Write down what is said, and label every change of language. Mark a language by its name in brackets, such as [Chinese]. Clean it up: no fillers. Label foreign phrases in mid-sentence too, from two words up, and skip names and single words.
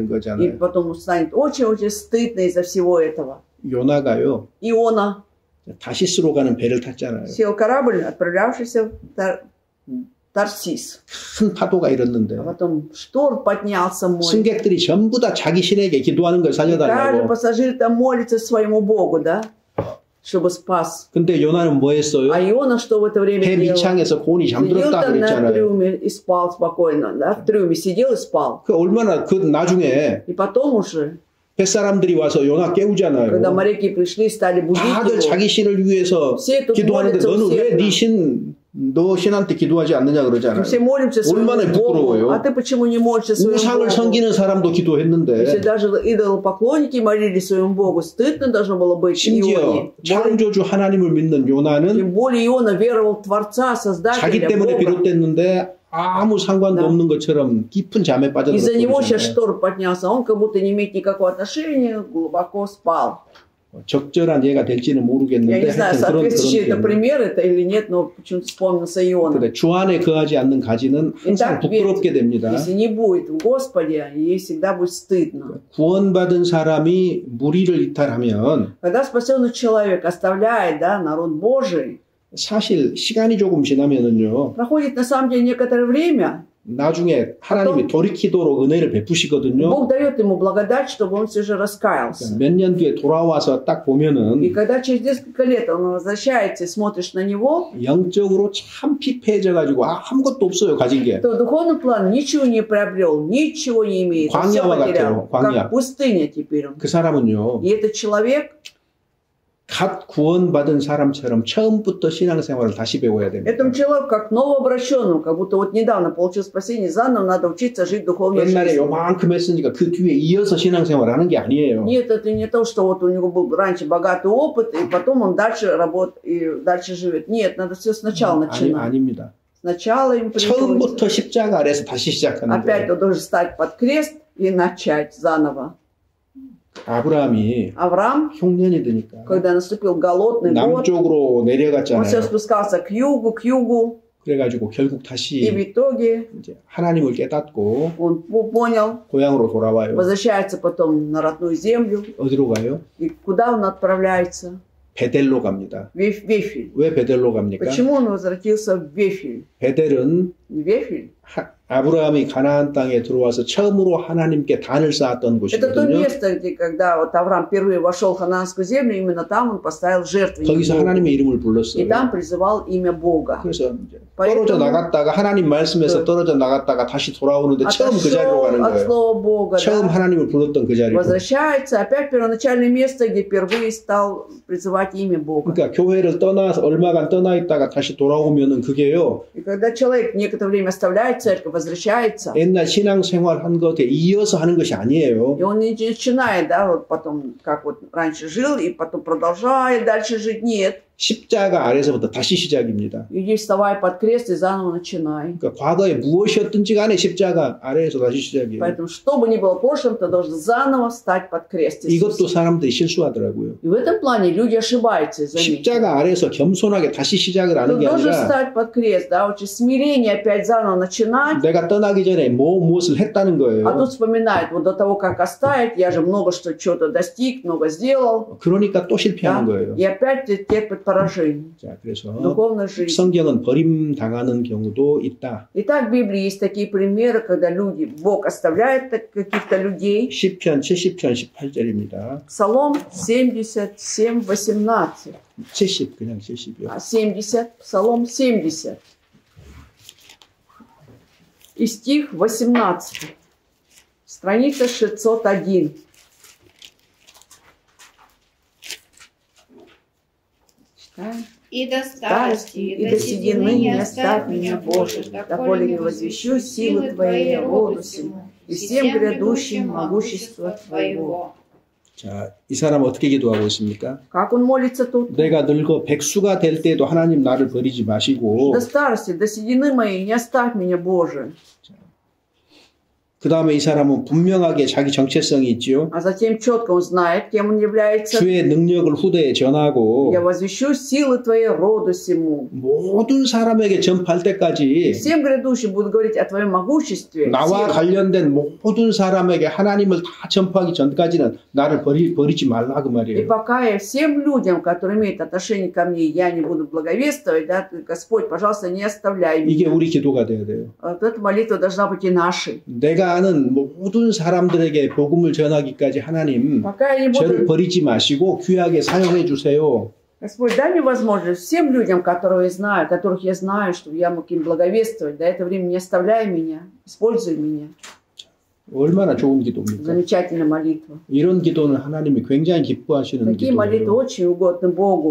[Russian] И [Korean] 거잖아요. [Russian] потом станет очень-очень стыдно из-за всего этого. [Korean] 요나가요 [Russian] Иона [Korean] 다시스로 가는 배를 탔잖아요. [Russian] сел корабль, отправлявшийся в Тарсис. [Korean] 큰 파도가 일었는데 [Russian] А потом шторм поднялся море. [Korean] 승객들이 전부 다 자기 신에게 기도하는 걸 [Russian] Каждый [Korean] 살려달라고. [Russian] пассажир там молится своему Богу, да, чтобы спас. [Korean] 근데 요나는 뭐 했어요? [Russian] А Иона что в это время [Korean] 배 [Russian] делал? [Korean] 밑창에서 곤이 [Russian] Сидел [Korean] 잠들었다 [Russian] там на [Korean] 그랬잖아요. [Russian] трюме и спал спокойно, да, в трюме сидел и спал. [Korean] 그 얼마나 그 나중에 [Russian] И потом уже, [Korean] 뱃사람들이 와서 요나 깨우잖아요. [Russian] когда моряки пришли и стали будить [Korean] 다들 [Russian] его, [Korean] 자기 신을 위해서 [Russian] все тут [Korean] 기도하는데 [Russian] молятся [Korean] 너는 왜 [Russian] усердно. [Korean] 너 신한테 기도하지 않느냐 그러잖아요. [Russian] Все молимся [Korean] 얼마나 [Russian] своему Богу, [Korean] 부끄러워요. [Russian] а ты почему не молишься своему [Korean] 우상을 [Russian] Богу? [Korean] 섬기는 사람도 [Russian] Если [Korean] 기도했는데 [Russian] даже идолопоклонники молились своему Богу, стыдно должно было быть [Korean] 심지어 [Russian] Ионе. [Korean] 창조주 하나님을 믿는 요나는 [Russian] Тем более Иона веровал в Творца, [Korean] 자기 [Russian] Создателя, [Korean] 때문에 [Russian] Бога. [Korean] 비롯됐는데 아무 상관도 [Russian] Да. [Korean] 없는 것처럼 깊은 잠에 [Russian] Из-за него сейчас [Korean] 빠져들었거든요. [Russian] шторм поднялся, он как будто не имеет никакого отношения, глубоко спал. [Korean] 적절한 예가 될지는 [Russian] Я [Korean] 모르겠는데 [Russian] не знаю, [Korean] 하여튼 그런 [Russian] соответствующий это [Korean] 그런 [Russian] пример это или нет, но почему-то вспомнился Иона. [Korean] 근데 주 안에 거하지 않는 가지는 항상 [Russian] Итак, [Korean] 부끄럽게 됩니다. [Russian] если не будет в Господе, ей всегда будет стыдно. [Korean] 구원받은 사람이 무리를 이탈하면 [Russian] Когда спасенный человек оставляет, да, народ Божий, [Korean] 사실 시간이 조금 지나면은요. [Russian] проходит на самом деле некоторое время, [Korean] 나중에 하나님이 돌이키도록 은혜를 베푸시거든요. [Russian] Бог дает ему благодать, чтобы он все же раскаялся. [Korean] 몇 년 뒤에 돌아와서 딱 [Russian] И [Korean] 보면은 [Russian] когда через несколько лет он возвращается и смотришь на него, [Korean] 영적으로 참 피폐해져가지고 아무것도 없어요 가진 게. [Russian] то в духовном плане ничего не приобрел, ничего не имеет, он все [Korean] 광야와 [Russian] потерял, [Korean] 같아요, 광야. [Russian] как пустыня теперь он. [Korean] 그 사람은요. [Russian] И этот человек, [Korean] 갓 구원받은 사람처럼 처음부터 신앙생활을 다시 배워야 됩니다. [Russian] этому человеку как новообращенному, как будто вот недавно получил спасение, заново надо учиться жить духовной [Korean] 옛날에 [Russian] жизнью. [Korean] 요만큼 했으니까 그 뒤에 이어서 신앙생활을 하는 게 아니에요. [Russian] Нет, это не то, что вот у него был раньше богатый опыт, и потом он дальше работает и дальше живет. Нет, надо все сначала начинать. [Korean] 아닙니다. [Russian] Сначала им приходится. [Korean] 처음부터 십자가 아래서 다시 시작하는 [Russian] Опять [Korean] 거예요. [Russian] он должен стать под крест и начать заново. [Korean] 아브라함이 [Russian] Авраам, [Korean] 흉년이 드니까 [Russian] когда наступил голодный год, [Korean] 남쪽으로 [Russian] он все [Korean] 내려갔잖아요. [Russian] спускался к югу, [Korean] 그래가지고 결국 [Russian] и в [Korean] 다시 [Russian] итоге [Korean] 이제 하나님을 깨닫고 [Russian] он понял, [Korean] 고향으로 돌아와요. [Russian] возвращается потом на родную землю. [Korean] 어디로 가요? [Russian] И куда он отправляется? [Korean] 베델로 갑니다. [Russian] В Вефель. [Korean] 왜 베델로 갑니까? [Russian] Почему он возвратился в Вефель? [Korean] 베델은 [Russian] Вефель [Korean] 아브라함이 가나안 땅에 들어와서 처음으로 하나님께 단을 쌓았던 [Russian] Это то [Korean] 곳이거든요. [Russian] место, где когда вот Авраам впервые вошел в Ханаанскую землю, именно там он поставил жертвенник [Korean] 거기서 [Russian] Богу. [Korean] 하나님의 이름을 [Russian] И [Korean] 불렀어요. [Russian] там призывал имя Бога. [Korean] 그래서 이제 떨어져 나갔다가 하나님 말씀에서 떨어져 나갔다가 다시 돌아오는데 처음 그 자리로 가는 [Russian] Отошел от [Korean] 거예요. [Russian] слова Бога, [Korean] 처음 [Russian] да, [Korean] 하나님을 불렀던 그 자리로. [Russian] возвращается опять в первоначальное место, где впервые стал призывать имя Бога. [Korean] 그러니까 교회를 떠나서 얼마간 떠나 있다가 다시 돌아오면은 그게요. [Russian] И когда человек некоторое время оставляет церковь, возвращается, [Korean] 옛날 신앙생활 한 것에 이어서 하는 것이 아니에요. [Russian] и он не начинает, да, вот потом, как вот раньше жил, и потом продолжает дальше жить. Нет. [Korean] 십자가 아래서부터 다시 시작입니다. [Russian] Иди вставай под крест и заново начинай. [Korean] 그러니까 과거에 무엇이었든지 간에 십자가 아래에서 다시 시작이에요. [Russian] Поэтому, что бы ни было в прошлом, ты должен заново встать под крест. [Korean] 이것도 사람들이 실수하더라고요. [Russian] И в этом плане люди ошибаются, заметьте. [Korean] 십자가 아래에서 겸손하게 다시 시작을 하는 [Russian] Ты [Korean] 게 [Russian] должен [Korean] 아니라 [Russian] встать под крест, да, очень смирение опять заново начинать. [Korean] 내가 떠나기 전에 무엇을 했다는 [Russian] А [Korean] 거예요. [Russian] тут вспоминает, вот до того, как оставить, я же много что-то достиг, много сделал. [Korean] 그러니까 또 실패하는 [Russian] Да? [Korean] 거예요. [Russian] И опять терпит поражение. [Korean] 자, 그래서 [Russian] Духовная жизнь. [Korean] 성경은 버림당하는 경우도 있다. [Russian] Итак, в Библии есть такие примеры, когда люди, Бог оставляет каких-то людей. [Korean] 시편 70편 18절입니다. [Russian] Псалом 77, 18. [Korean] 70 그냥 70이요. [Russian] 70, Псалом 70. И стих 18. Страница 601. Читаем. И до старости, и до седины не оставь меня, Боже, доколе не возвещу силы Твоей роду сему, и всем грядущим могущество Твоего. [Korean] 자, 이 사람 어떻게 기도하고 있습니까? [Russian] Как он молится тут? [Korean] 내가 늙어 백수가 될 때도 하나님 나를 버리지 마시고 [Russian] До старости, до седины моей не оставь меня, Боже. [Korean] 그 다음에 이 사람은 분명하게 자기 정체성이 있지요. [Russian] А затем четко он знает, кем он является. [Korean] 주의 능력을 후대에 전하고 [Russian] Я возвещу силы Твоей роду сему. [Korean] 모든 사람에게 전파할 때까지 [Russian] Всем грядущим буду говорить о Твоем могуществе. [Korean] 나와 [Russian] силе. [Korean] 관련된 모든 사람에게 하나님을 다 전파하기 전까지는 나를 버리지 말라 그 [Russian] И [Korean] 말이에요. [Russian] пока я всем людям, которые имеют отношение ко мне, я не буду благовествовать, да, Господь, пожалуйста, не оставляй [Korean] 이게 [Russian] меня. [Korean] 우리 기도가 돼야 돼요. [Russian] Вот эта молитва должна быть и нашей. [Korean] 내가 아는 모든 사람들에게 복음을 전하기까지 하나님 [Russian] Пока я не [Korean] 저를 [Russian] буду... [Korean] 버리지 마시고 귀하게 사용해 주세요. [Russian] Господь, дай мне возможность всем людям, которых я знаю, чтобы я мог им благовествовать. До этого времени не оставляй меня, используй меня. [Korean] 얼마나 좋은 기도입니까? [Russian] Замечательная молитва. [Korean] 이런 기도는 하나님이 굉장히 기뻐하시는 [Russian] Такие молитвы [Korean] 기도예요. [Russian] очень угодны Богу.